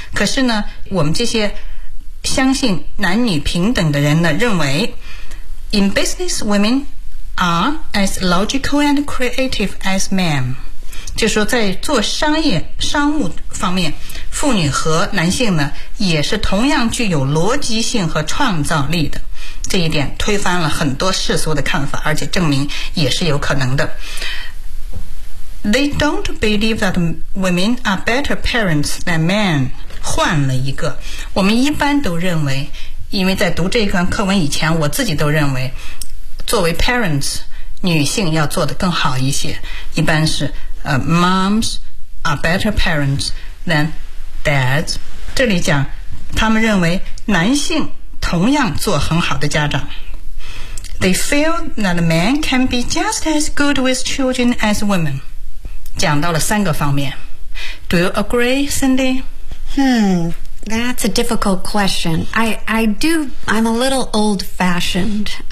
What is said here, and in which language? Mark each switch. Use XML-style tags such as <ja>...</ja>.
<zh>可是呢，我们这些相信男女平等的人呢，认为</zh> <en>in business women are as logical and creative as men，</en> <zh>就是说在做商务方面，妇女和男性呢也是同样具有逻辑性和创造力的。这一点推翻了很多世俗的看法，而且证明也是有可能的。</zh> <en>They don't believe that women are better parents than men。</en> <zh>换了一个，我们一般都认为，因为在读这一段课文以前，我自己都认为作为 parents 女性要做得更好一些，一般是</zh> <en>moms are better parents than dads。</en> <zh>这里讲他们认为男性同样做很好的家长。</zh> <en>They feel that men can be just as good with children as women，</en> <zh>讲到了三个方面。</zh> <en>Do you agree, Cindy? That's a difficult question. I'm a little old-fashioned. Mm-hmm.</en>